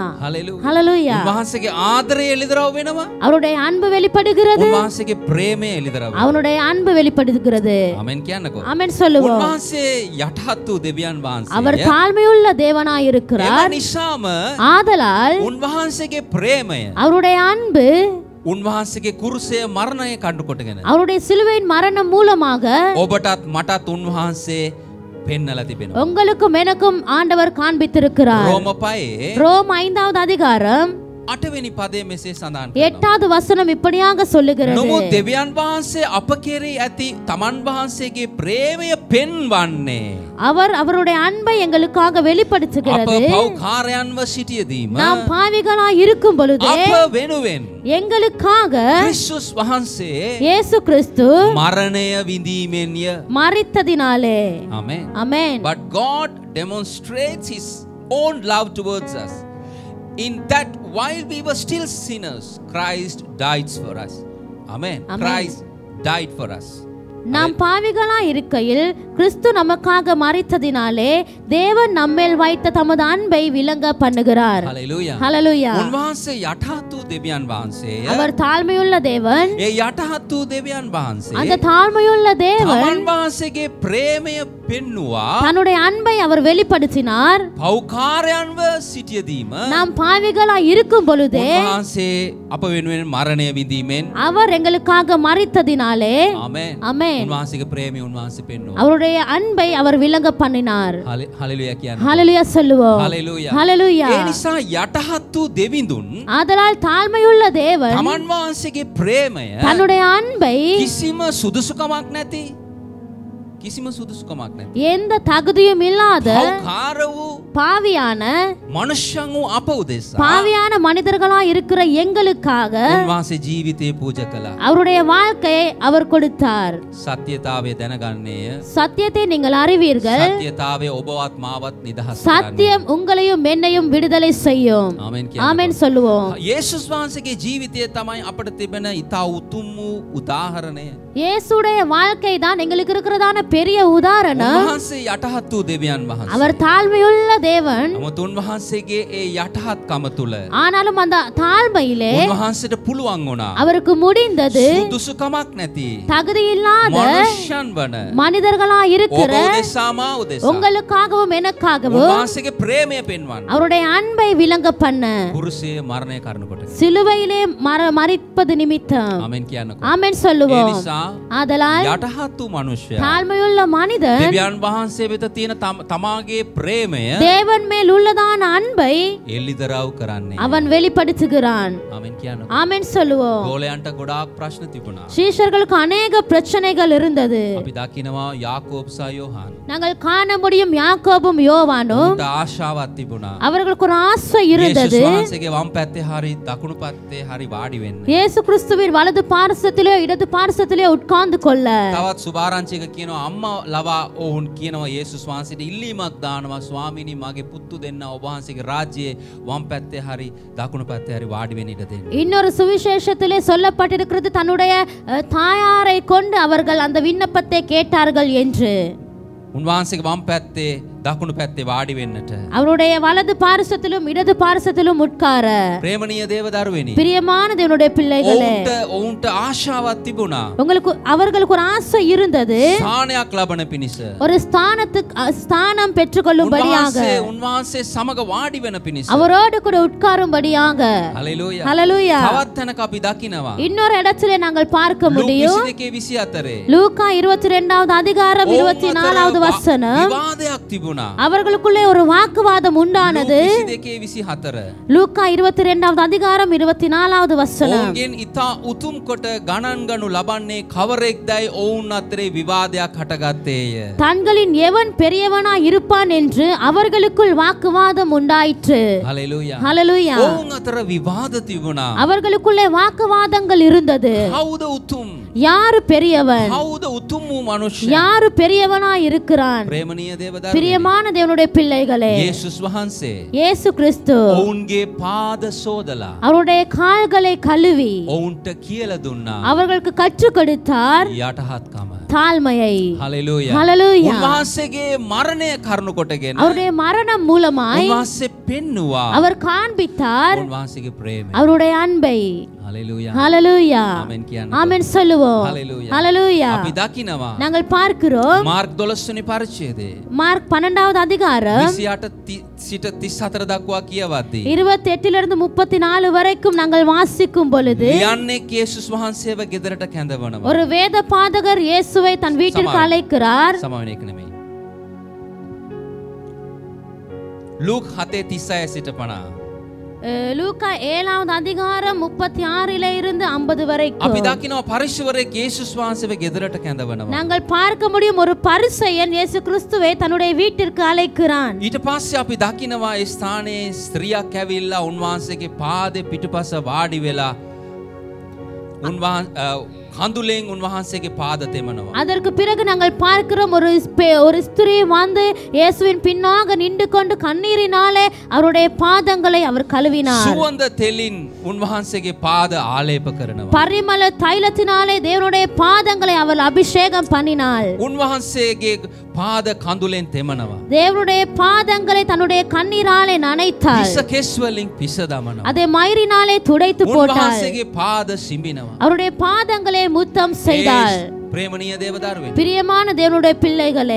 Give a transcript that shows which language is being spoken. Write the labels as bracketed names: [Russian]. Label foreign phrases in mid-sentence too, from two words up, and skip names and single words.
[Sinhala] හalleluya. [Tamil] ஹalleluya. [Sinhala] උන්වහන්සේගේ ආදරය එළිදරව් වෙනවා. [Tamil] அவருடைய அன்பு வெளிப்படுகிறது. [Sinhala] උන්වහන්සේගේ ප්‍රේමය එළිදරව් වෙනවා. [Tamil] அவனுடைய அன்பு வெளிப்படுகிறது. [Sinhala] ආමෙන් කියන්නකෝ. [Tamil] ஆமென் சொல்லுவோம். [Sinhala] උන්වහන්සේ යටහත් වූ දෙවියන් වහන්සේ. [Tamil] அவர் தாழ்மையுள்ள தேவனாய் [Sinhala] ඒ [Tamil] இருக்கிறார். [Sinhala] නිසාම [Tamil] ஆதலால் [Sinhala] උන්වහන්සේගේ ප්‍රේමය [Tamil] அவருடைய அன்பு [Sinhala] උන්වහන්සේගේ කුරුසය මරණය කණ්ඩු කොටගෙන [Tamil] அவருடைய சிலுவையின் மரணம் மூலமாக [Sinhala] ඔබටත් මටත් උන්වහන්සේ පෙන්නලා තිබෙනවා. [Tamil] உங்களுக்கும் எனக்கும் ஆண்டவர் காண்பித்திருக்கிறார். [Sinhala] රෝම 5 [Tamil] ரோம் 5வது அதிகாரம் [Sinhala] 8වෙනි පදයේ මෙසේ සඳහන් කරනවා. [Tamil] 8வது வசனம் இப்படியாக சொல்லுகிறது. [Sinhala] නමුත් දෙවියන් වහන්සේ අප කෙරෙහි ඇති තමන් වහන්සේගේ ප්‍රේමය පෙන්වන්නේ [Tamil] அவர் அவருடைய அன்பை எங்களுக்காக [Sinhala] අප [Tamil] வெளிப்படுத்துகிறது. [Sinhala] පෞකාරයන්ව සිටියදීම [Tamil] நாம் பாவிகளாய் இருக்கும் பொழுதே [Sinhala] අප වෙනුවෙන් [Tamil] எங்களுக்காக [Sinhala] ක්‍රිස්තුස් වහන්සේ [Tamil] இயேசு கிறிஸ்து [Sinhala] මරණය විඳීමෙන්ය. [Tamil] மரித்ததினாலே. [Sinhala] ආමෙන්. [Tamil] ஆமென். [English] But God demonstrates his own love towards us in that while we were still sinners, Christ died for us. Amen. Amen. Christ died for us. [Tamil] நாம் பாவிகளாய் இருக்கையில் கிறிஸ்து நமக்காக மரித்ததினாலே தேவன் நம்மேல் வைத்த தமது அன்பை விளங்க பண்ணுகிறார். Hallelujah. ஹalleluya. [Sinhala] උන්වහන්සේ යටහත් වූ දෙවියන් වහන්සේය. [Tamil] அவர் தாழ்மையுள்ள தேவன். [Sinhala] ඒ යටහත් වූ දෙවියන් වහන්සේ [Tamil] அந்த தாழ்மையுள்ள தேவன் [Sinhala] තමන් වහන්සේගේ ප්‍රේමය පෙන්නුවා. [Tamil] தன்னுடைய அன்பை அவர் வெளிப்படுத்தினார். [Sinhala] පෞකාරයන්ව සිටියදීම [Tamil] நாம் பாவிகளாய் இருக்கும் பொழுதே [Sinhala] උන්වහන්සේ අප වෙනුවෙන් මරණය විඳීමෙන් [Tamil] அவர் எங்களுக்காக மரித்ததினாலே. [Sinhala] ආමෙන්. [Tamil] ஆமென். [Sinhala] උන්වහන්සේගේ ප්‍රේමය උන්වහන්සේ පෙන්නුවා. [Tamil] அவருடைய அன்பை அவர் விளங்க பண்ணினார். [Sinhala] හalleluya කියන්නේ. [Tamil] ஹalleluya சொல்லுவோம். [Sinhala] හalleluya. [Tamil] ஹalleluya. [Sinhala] ඒ නිසා යටහත් වූ දෙවිඳුන් [Tamil] ஆதலால் தாழ்மையுள்ள தேவன் [Sinhala] තමන් වහන්සේගේ ප්‍රේමය [Tamil] தன்னுடைய அன்பை [Sinhala] කිසිම සුදුසුකමක් නැති කිසිම සුදුසුකමක් නැති [Tamil] எந்த தகுதியும் இல்லாத [Sinhala] පෞකාර වූ [Tamil] பாவியான [Sinhala] මනුෂ්‍යයන් වූ අප උදෙසා [Tamil] பாவியான மனிதர்களா இருக்கிற எங்களுக்காக [Sinhala] උන්වහන්සේ ජීවිතේ පූජා කළා. [Tamil] அவருடைய வாழ்க்கையை அவர் கொடுத்தார். [Sinhala] සත්‍යතාවය දැනගන්නේය. [Tamil] சத்தியத்தை நீங்கள் அறிவீர்கள். [Sinhala] සත්‍යතාවය ඔබවත් මාවත් නිදහස් කරන්නේ. [Tamil] சத்தியம் உங்களையும் என்னையும் விடுதலை செய்யும். [Sinhala] ආමෙන් [Tamil] ஆமென் [Sinhala] කියනවා. [Tamil] சொல்லுவோம். [Sinhala] යේසුස් වහන්සේගේ ජීවිතය තමයි අපට තිබෙන ඊතා උතුම් වූ උදාහරණය. [Tamil] இயேசுடைய வாழ்க்கை தான் எங்களுக்கு இருக்கிறதான பெரிய உதாரணம். [Sinhala] උන්වහන්සේ යටහත් වූ දෙවියන් වහන්සේ. [Tamil] அவர் தாழ்மையுள்ள தேவன். [Sinhala] නමුත් උන්වහන්සේගේ ඒ යටහත් කම තුල [Tamil] ஆனாலும் அந்த தாழ்மையிலே [Sinhala] උන්වහන්සේට පුළුවන් වුණා. [Tamil] அவருக்கு முடிந்தது [Sinhala] සුදුසුකමක් නැති [Tamil] தகுதி இல்லாத [Sinhala] මනුෂ්‍යයන් වන [Tamil] மனிதர்களா [Sinhala] ඔබ [Tamil] இருக்கிற [Sinhala] උදෙසා මා උදෙසා [Tamil] உங்களுக்காகவும் எனக்காகவும் [Sinhala] උන්වහන්සේගේ ප්‍රේමය පෙන්වන්න. [Tamil] அவருடைய அன்பை விளங்க பண்ண [Sinhala] කුරුසයේ මරණය කරනකොට. [Tamil] சிலுவையிலே மரிப்பது நிமித்தம். [Sinhala] ආමෙන් කියන්නකෝ. [Tamil] ஆமென் [Sinhala] ඒ [Tamil] சொல்லுவோம். [Sinhala] නිසා [Tamil] ஆதலால் [Sinhala] යටහත් වූ මනුෂ්‍යයා [Tamil] தாழ்மையுள்ள தாழ்மையுள்ள மனிதன் [Sinhala] දෙවියන් වහන්සේ වෙත තියෙන තමාගේ ප්‍රේමය [Tamil] தேவன் மேல் உள்ளதான அன்பை [Sinhala] එල්ලිදරව් කරන්නේ. [Tamil] அவன் வெளிப்படுத்துகிறான். [Sinhala] ආමෙන් කියන්න. [Tamil] ஆமென் சொல்லுவோம். [Sinhala] ගෝලයන්ට ගොඩාක් ප්‍රශ්න තිබුණා. [Tamil] சீஷர்களுக்கு அநேக பிரச்சனைகள் இருந்தது. [Sinhala] අපි දකිනවා යාකෝබ් සහ යෝහන්. [Tamil] நாங்கள் காண முடியும் யாக்கோபும் யோவானும் [Sinhala] උන්ට ආශාවක් තිබුණා. [Tamil] அவர்களுக்கு ஒரு ஆசை இருந்தது. [Sinhala] යේසුස් වහන්සේගේ වම් පැත්තේ හරි දකුණු පැත්තේ හරි වාඩි වෙන්න. [Tamil] இயேசு கிறிஸ்துவின் வலது பார்சத்திலே இடது பார்சத்திலே உட்கார்ந்து கொள்ள. [Sinhala] තවත් සුභාරංචික කියනවා අම්මා ලවා ඔවුන් කියනවා යේසුස් වහන්සේට ඉල්ලීමක් දානවා ස්වාමීනි මගේ පුතු දෙන්න ඔබ වහන්සේගේ රාජ්‍යයේ වම් පැත්තේ හරි දකුණු පැත්තේ හරි වාඩි වෙන්න ඉඩ දෙන්න. [Tamil] இன்னொரு சுவிசேஷத்திலே சொல்லப்பட்டிருக்கிறது தன்னுடைய தாயாரை கொண்டு அவர்கள் அந்த விண்ணப்பத்தை கேட்டார்கள் என்று. [Sinhala] උන්වහන්සේගේ වම් පැත්තේ දකුණු පැත්තේ වාඩි වෙන්නට. [Tamil] அவருடைய வலது பார்சத்திலும் இடது பார்சத்திலும் உட்கார. [Sinhala] ප්‍රේමණීය දේව දරුවෙනි. [Tamil] பிரியமான தேவனுடைய பிள்ளைகளே. [Sinhala] ඔවුන්ට ආශාවක් තිබුණා. [Tamil] அவர்களுக்கு ஒரு ஆசை இருந்தது. [Sinhala] ස්ථානයක් ලබන පිණිස. [Tamil] ஒரு ஸ்தானம் பெற்றுக்கொள்ளும்படியாக. [Sinhala] උන්වහන්සේ සමග වාඩි වෙන පිණිස. [Tamil] அவரோடு கூட உட்காரும்படியாக. ஹalleluya. ஹalleluya. [Sinhala] තවත් තැනක අපි දකිනවා. [Tamil] இன்னொரு இடத்திலே நாங்கள் பார்க்க முடியும். லூக்கா 22வது அதிகாரம் 24வது வசனம். [Sinhala] විවාදයක් තිබුණා. [Tamil] அவர்களுக்குள்ளே ஒரு வாக்குவாதம் உண்டானது. லூக்கா 22வது அதிகாரம் 24வது வசனம். [Sinhala] ඔවුන්ගෙන් ඉතා උතුම් කොට ගණන් ගනු ලබන්නේ කවරෙක්දයි ඔවුන් අතරේ විවාදයක් හටගත්තේය. [Tamil] தங்களின் எவன் பெரியவனாய் இருப்பான் என்று அவர்களுக்குள் வாக்குவாதம் உண்டாயிற்று. ஹalleluya. ஹalleluya. [Sinhala] ඔවුන් අතර විවාද තිබුණා. [Tamil] அவர்களுக்குள்ளே வாக்குவாதங்கள் இருந்தது. [Sinhala] කවුද උතුම්? [Tamil] யாரு பெரியவன்? [Sinhala] කවුද උතුම් වූ මනුෂ්‍ය? [Tamil] யாரு பெரியவனாய் இருக்கிறான்? [Sinhala] ප්‍රේමණීය දේවදරුවනි. [Tamil] பிரியமான தேவனுடைய பிள்ளைகளே. [Sinhala] යේසුස් වහන්සේ. [Tamil] இயேசு கிறிஸ்து. [Sinhala] ඔවුන්ගේ පාද සෝදලා. [Tamil] அவருடைய கால்களை கழுவி. [Sinhala] ඔවුන්ට කියලා දුන්නා. [Tamil] அவர்களுக்கு கற்றுக் கொடுத்தார். [Sinhala] යටහත්කම. [Tamil] தாழ்மையை. ஹalleluya. ஹalleluya. [Sinhala] උන්වහන්සේගේ මරණය කරුණු කොටගෙන [Tamil] அவருடைய மரணம் மூலமாய் [Sinhala] උන්වහන්සේ පෙන්නුවා. [Tamil] அவர் காண்பித்தார் [Sinhala] උන්වහන්සේගේ ප්‍රේමය. [Tamil] அவருடைய அன்பை. ஹalleluya. ஹalleluya. [Sinhala] ஆமென் කියන්න. [Tamil] ஆமென் சொல்லுவோம். ஹalleluya. ஹalleluya. [Sinhala] අපි දකිනවා. [Tamil] நாங்கள் பார்க்கிறோம். [Sinhala] මාර්ක් 12 වෙනි පරිච්ඡේදයේ [Tamil] மார்க் 12வது அதிகாரம் [Sinhala] 28 සිට 34 දක්වා කියවද්දී [Tamil] 28லிருந்து 34 வரைக்கும் நாங்கள் வாசிக்கும் பொழுது [Sinhala] ලියන්නේ යේසුස් වහන්සේව ගෙදරට කැඳවනවා. [Tamil] ஒரு வேத பாதகர் இயேசுவை தன் வீட்டிற்கு அழைக்கிறார். [Sinhala] සමාවෙන එක නෙමෙයි. ලූක් 7:36 සිට 50. [Tamil] லூக்கா 7வது அதிகாரம் 36 இருந்து 50 வரைக்கும் [Sinhala] අපි දකිනවා පරිශුවරයෙක් යේසුස් වහන්සේව ගෙදරට කැඳවනවා. [Tamil] நாங்கள் பார்க்க முடியும் ஒரு பரிசேயன் இயேசு கிறிஸ்துவை தன்னுடைய வீட்டிற்கு அழைக்கிறான். [Sinhala] ඊට පස්සේ අපි දකිනවා ඒ ස්ථානයේ ස්ත්‍රියක් ඇවිල්ලා උන්වහන්සේගේ පාදේ පිටුපස වාඩි වෙලා කඳුලෙන් උන්වහන්සේගේ පාද තෙමනවා. [Tamil] அதற்கு பிறகு நாங்கள் பார்க்கிறோம் ஒரு ஸ்திரீ வந்து இயேசுவின் பின்னாக நின்று கொண்டு கண்ணீரினாலே அவருடைய பாதங்களை அவர் கழுவினார். [Sinhala] සුවඳ තෙලින් උන්වහන්සේගේ පාද ආලේප කරනවා. [Tamil] பரிமள தைலத்தினாலே தேவனுடைய பாதங்களை அவள் அபிஷேகம் பண்ணினாள். [Sinhala] උන්වහන්සේගේ පාද කඳුලෙන් තෙමනවා. [Tamil] தேவனுடைய பாதங்களை தன்னுடைய கண்ணீராலே நனைத்தாள். [Sinhala] පිස කෙස් වලින් පිස දමනවා. [Tamil] அதை மயிரினாலே துடைத்து போட்டாள். [Sinhala] උන්වහන්සේගේ පාද සිඹිනවා. [Tamil] அவருடைய பாதங்களை முத்தம் செய்தாள். [Sinhala] ප්‍රේමණීය දේවදරුවනි, [Tamil] பிரியமான தேவனுடைய பிள்ளைகளே,